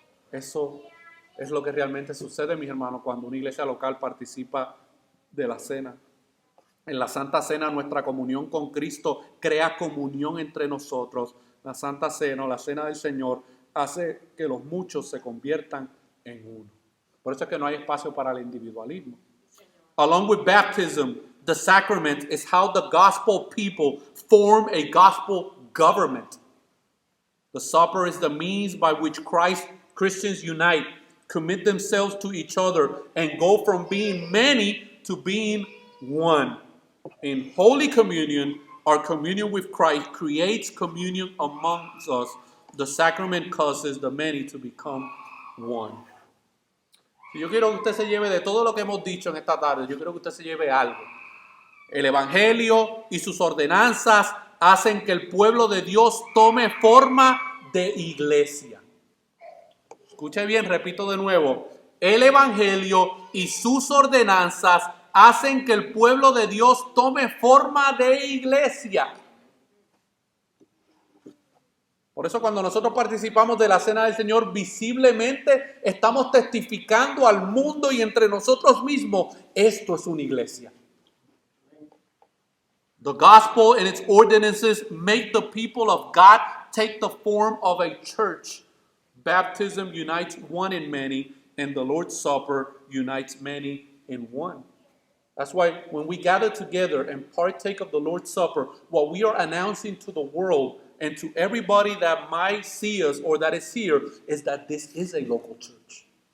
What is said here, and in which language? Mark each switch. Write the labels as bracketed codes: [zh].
[es] Eso es lo que realmente sucede, mis hermanos, cuando una iglesia local participa de la cena. En la Santa Cena, nuestra comunión con Cristo crea comunión entre nosotros. La Santa Cena, o la Cena del Señor, hace que los muchos se conviertan en uno. Por eso es que no hay espacio para el individualismo. [en] Along with baptism, the sacrament is how the gospel people form a gospel government. The supper is the means by which Christ Christians unite, commit themselves to each other, and go from being many to being one. In Holy Communion, our communion with Christ creates communion amongst us. The sacrament causes the many to become one. [es] Y yo quiero que usted se lleve de todo lo que hemos dicho en esta tarde, yo quiero que usted se lleve algo. El Evangelio y sus ordenanzas hacen que el pueblo de Dios tome forma de iglesia. Escuche bien, repito de nuevo. El Evangelio y sus ordenanzas hacen que el pueblo de Dios tome forma de iglesia. Por eso cuando nosotros participamos de la Cena del Señor, visiblemente estamos testificando al mundo y entre nosotros mismos, esto es una iglesia. [en] The gospel and its ordinances make the people of God take the form of a church. Baptism unites one in many, and the Lord's Supper unites many in one. That's why when we gather together and partake of the Lord's Supper, what we are announcing to the world and to everybody that might see us or that is here is that this is a local church.